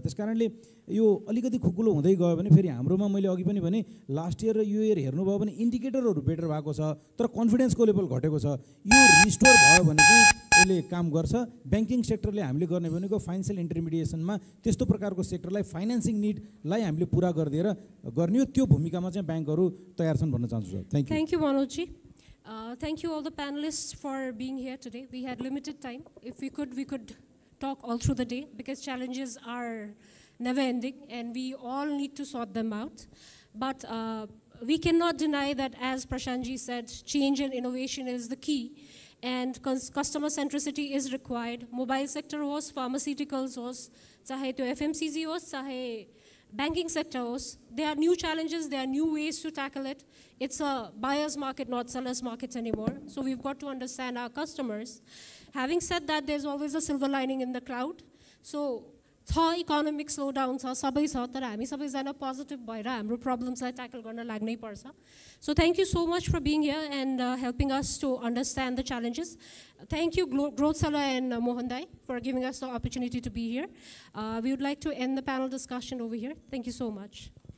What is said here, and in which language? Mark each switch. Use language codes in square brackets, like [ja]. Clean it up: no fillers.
[ne] त्यसकारणले यो अलिकति खुकुलो हुँदै गयो भने फेरि हाम्रोमा मैले अघि पनि भने लास्ट इयर र यो इयर हेर्नुभयो भने इन्डिकेटरहरू बेटर भएको छ, तर कन्फिडेन्सको लेभल घटेको छ। यो रिस्टोर भयो भने चाहिँ यसले काम गर्छ। ब्याङ्किङ सेक्टरले हामीले गर्ने भनेको फाइनेन्सियल इन्टरमिडिएसनमा त्यस्तो प्रकारको सेक्टरलाई फाइनेन्सिङ निडलाई हामीले पुरा गरिदिएर गर्ने हो, त्यो भूमिकामा चाहिँ ब्याङ्कहरू तयार छन् भन्न चाहन्छु sir. [en] Thank you. Thank you, Manojji. Thank you all the panelists for being here today. We had limited time. If we could talk all through the day because challenges are never ending and we all need to sort them out. But we cannot deny that, as Prashantji said, change and innovation is the key. And customer centricity is required. Mobile sector was, pharmaceuticals was, [hi] chahe to [en] FMCG was, chahe banking sector was. There are new challenges, there are new ways to tackle it. It's a buyer's market, not seller's market anymore. So we've got to understand our customers. Having said that, there's always a silver lining in the cloud. So economic slowdown [ne] छ, सबै छ, तर हामी सबैजना positive भएर हाम्रो problemsलाई tackle गर्न लाग्नै पर्छ. [en] So thank you so much for being here and helping us to understand the challenges. Thank you, Growth Sala and Mohandai, for giving us the opportunity to be here. We would like to end the panel discussion over here. Thank you so much.